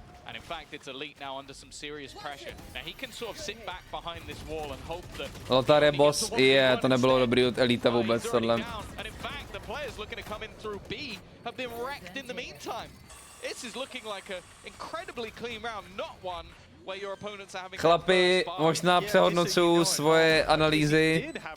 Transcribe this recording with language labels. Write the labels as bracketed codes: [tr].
[en] And in fact, it's Elite now under some serious pressure. Now he can sort of sit back behind this wall and hope that. [cs] Lotar je boss, to nebylo dobrý od Elita vůbec tohle. [en] And in fact, the players looking to come in through B have been wrecked in the meantime. This is looking like an incredibly clean round, not one where your opponents are having. [cs] Chlapi, možná přehodnocuju svoje analýzy.